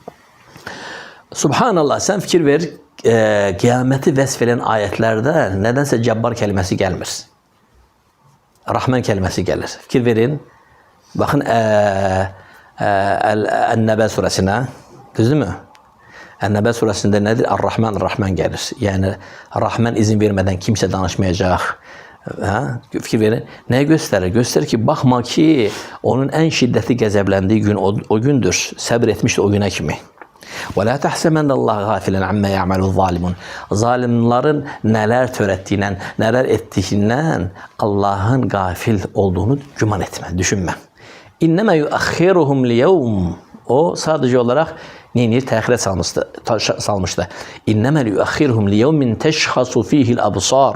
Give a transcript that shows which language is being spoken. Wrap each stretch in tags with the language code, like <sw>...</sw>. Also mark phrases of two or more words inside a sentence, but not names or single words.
<az>Subhanallah, sən fikir ver, qiyaməti vəsf edən ayətlərdə nədənsə Cəbbar kəlməsi gəlmir. Rahman kəlməsi gəlir. Fikir verin. Baxın Ən-Nəbə surəsinə, düzdürmü? Ən-Nəbə surəsində nədir? Ar-Rahman, Rahman gəlir. Yəni, Rahman izin vermədən kimsə danışmayacaq. Fikir verin. Nəyə göstərir? Göstərir ki, baxma ki, onun ən şiddətli qəzəbləndiyi gün o gündür. Səbr etmişdi o günə kimi.</az> <ar>وَلَا تَحْسَمَنَّ اللّٰهَ غَافِلًا عَمَّا يَعْمَلُ الظَّالِمُونَ.</ar> <az>Zalimlərin nələr törətdiyindən, nələr etdiyindən Allahın qafil olduğunu güman etmə, düşünmə.</az> <ar>إنما يؤخرهم ليوم.</ar> <az>O sadəcə olaraq neyinir? Təxirə salmışdı.</az> <ar>إنما يؤخرهم ليوم تشخص فيه الأبصار.</ar>